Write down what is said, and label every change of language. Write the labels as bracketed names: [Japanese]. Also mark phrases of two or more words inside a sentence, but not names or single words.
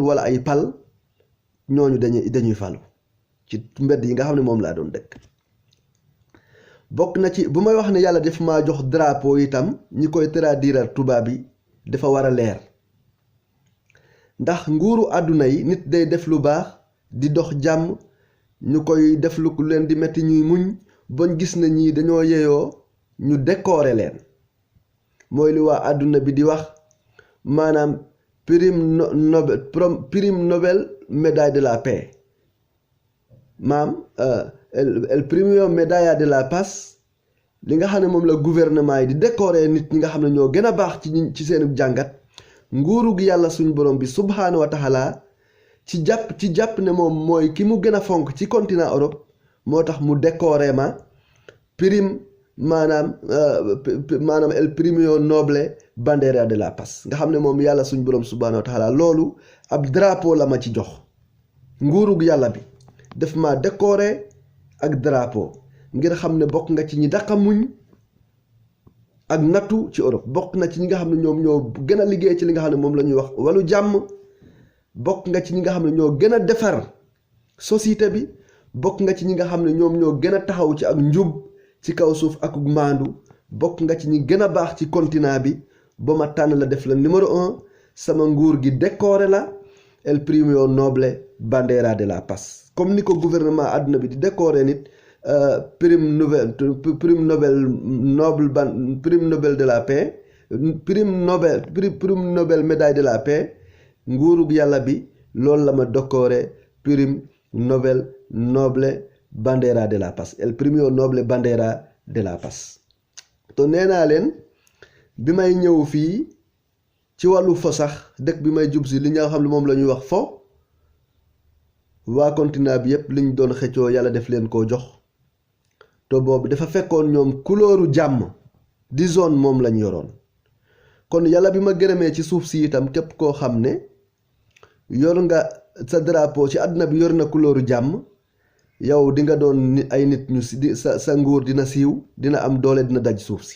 [Wolof] wala ay pal ñooñu dañuy falu ci mbedd yi nga xam ne moom laa doon dëkk bokk na ci bu may wax ne yàlla def maa jox drapeau itam ñi koy traduire tubaab yi dafa war a leer ndax nguuru àdduna yi nit day def lu baax di dox jàmm ñu koy def lu leen di metti ñuy muñ bañ gis na ñii dañoo yeyoo ñu décorer leen mooy li waa àdduna bi di wax maanaam [French] prime Nobel médaille de la paix [Spanish] el premio medalla de la paz [Wolof] li nga xam ne moom la gouvernement yi di décorer nit ñi nga xam ne ñoo gën a baax ci seenu jàngat nguuru gi yàlla suñ borom bi [Arabic] سبحانه وتعالى [Wolof] ci jàpp ne moom mooy ki mu gën a fonk ci continent Europe moo tax mu décorer ma prime maanaam [Spanish] el premio Nobel bandera de la paz [Wolof] nga xam ne moom yàlla suñ borom [Arabic] سبحانه وتعالى [Wolof] loolu ab drapeau la ma ci jox nguuru gi yàlla bi def ma décorer ak drapeau ngir xam ne bokk nga ci ñi dàqa muñ ak nattu ci Europe bokk na ci ñi nga xam ne ñoom ñoo gën a liggéey ci li nga xam ne moom la ñuy wax wàllu jàmm bokk nga ci ñi nga xam ne ñoo gën a defar société bi bokk nga ci ñi nga xam ne ñoom ñoo gën a taxaw ci ak njub ci kaw suuf ak maandu bokk nga ci ñi gën a baax ci continent bi ba ma tànn la def la numéro 1 sama nguur gi décoré la [Spanish] el premio Nobel bandera de la paz [Wolof] comme ni ko gouvernement àdduna bi di décoré nit prime [French] Nobel de la paix prime Nobel médaille de la paix [Wolof] nguurug yàlla bi loolu la ma décoré [French] prime Nobel [Spanish] bandera de la paz el premio Nobel bandera de la paz [Wolof] te nee naa leen bi may ñëw fii ci wàllu fo sax dëkk bi may jub si li nga xam ne moom la ñuy wax fo waa continent bi yépp liñ doon xëccoo yàlla def leen koo jox te boobu dafa fekkoon ñoom couleur jàmm di zone moom lañ yoroon kon yàlla bi ma gërëmee ci suuf si itam képp koo xam ne yor nga sa drapeau ci àdduna bi yor na couleur jàmm, yow di nga doon ay nit ñu sa nguur dina siiw, dina am doole, dina daj suuf si.